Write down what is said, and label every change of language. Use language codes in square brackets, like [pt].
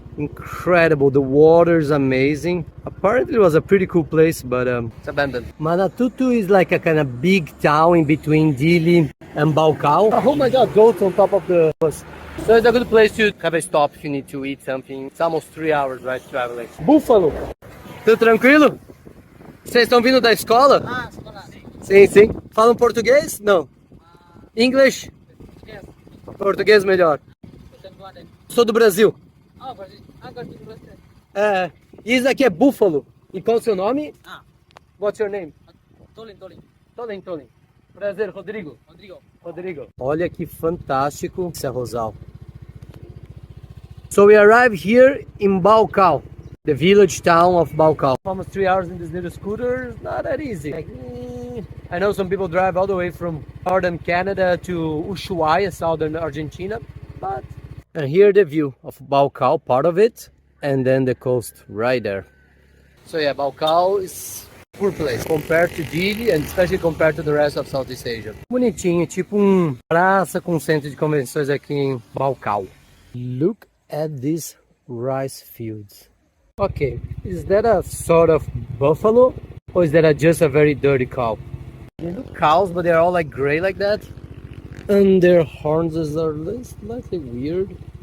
[en] Incredible, the water is amazing. Apparently it was a pretty cool place, but it's abandoned. Manatutu is like a kind of big town in between Dili and Baucau. Oh my god, goats on top of the bus. So it's a good place to have a stop if you need to eat something. It's almost 3 hours, right, traveling. [pt] Búfalo! Tudo tranquilo? Vocês estão vindo da escola? Ah, escola. Sim. Falam português? Não. English? Português melhor. Sou do Brasil. Ah, Brasil. Ah, gosto de você. É. Isso aqui é búfalo. E qual é o seu nome? Ah, [en] What's your name? Tolin. [pt] Tolin. Prazer, Rodrigo. Rodrigo. Olha que fantástico esse arrozal. [en] So we arrived here in Baucau, the village town of Baucau. Almost 3 hours in this little scooter, not that easy. I know some people drive all the way from northern Canada to Ushuaia, southern Argentina, but and here the view of Baucau, part of it, and then the coast right there. So yeah, Baucau is poor place compared to Dili and especially compared to the rest of Southeast Asia. [pt] Bonitinho, tipo praça com centro de convenções aqui em Baucau. [en] Look at these rice fields. Okay, is that a sort of buffalo or is that just a very dirty cow? They look cows, but they're all like gray like that. And their horns are slightly weird.